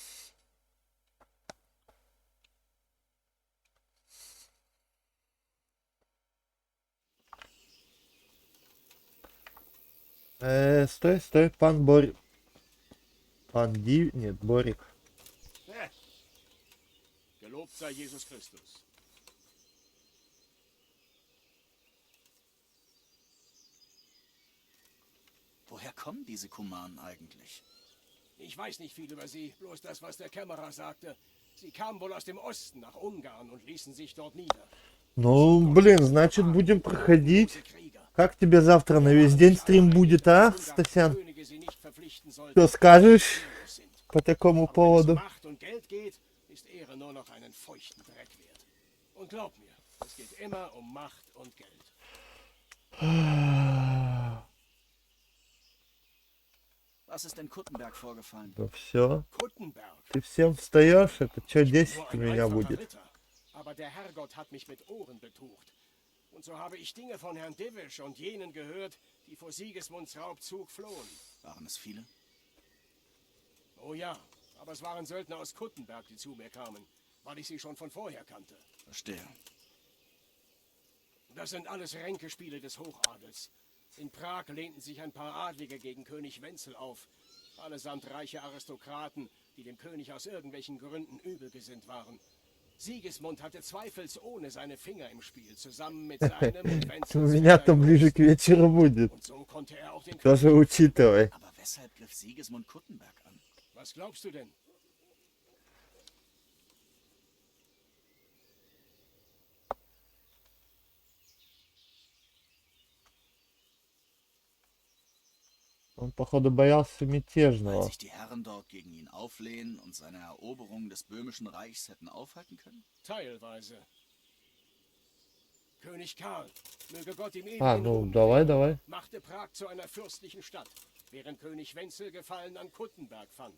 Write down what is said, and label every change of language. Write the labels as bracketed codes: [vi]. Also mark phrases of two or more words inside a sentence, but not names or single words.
[ru] Стой, пан Борик. Пан Ди... Нет, Борик. [de] Gelobt sei Jesus Christus. Woher kommen diese Kumanen eigentlich? Ich weiß nicht viel über sie, bloß das, was der Kämmerer sagte. Sie kamen wohl aus dem Osten nach Ungarn und ließen sich dort nieder. [ru] Ну, блин, значит, будем проходить. Как тебе завтра на весь день стрим будет, а, Стасян? Что скажешь по такому поводу? [de] Macht und Geld geht, ist Ehre nur noch einen feuchten Dreck wert. Und glaub mir, es geht immer um Macht und Geld. Was ist in Kuttenberg vorgefallen? [ru] Да все. [de] Kuttenberg. [ru] Ты всем встаешь? Это что, [de] Ich bin [ru] 10 [de] nur [ru] у [de] ein [ru] меня [de] einfacher [ru] будет? [de] Ritter, aber der Herrgott hat mich mit Ohren betucht. Und so habe ich Dinge von Herrn Divish und jenen gehört, die vor Sigismunds Raubzug flohen. Waren es viele? Oh ja, aber es waren Söldner aus Kuttenberg, die zu mir kamen, weil ich sie schon von vorher kannte. Verstehe. Das sind alles Ränkespiele des Hochadels. In Prag lehnten sich ein paar Adlige gegen König Wenzel auf. Allesamt reiche Aristokraten, die dem König aus irgendwelchen Gründen übelgesinnt waren. Sigismund hatte zweifelsohne seine Finger im Spiel, zusammen mit seinem und [ru] У [de] Wenzels [ru] меня-то [de] Vetter [ru] ближе [de] Jost. [ru] к вечеру будет. [de] Und so konnte er auch den [ru] Тоже [de] König [ru] учитывай. [de] Aber weshalb griff Sigismund Kuttenberg an? Was glaubst du denn? [ru] Он, походу, боялся [de] Weil [ru] мятежного. [de] sich die Herren dort gegen ihn auflehnen und seine Eroberung des böhmischen Reichs hätten aufhalten können? Teilweise. König Karl, möge Gott ihm [ru] А, [de] ewigen [ru] ну, [de] Ruhm [ru] давай, [de] gewähren, [ru] давай. [de] machte Prag zu einer fürstlichen Stadt, während König Wenzel Gefallen an Kuttenberg fand.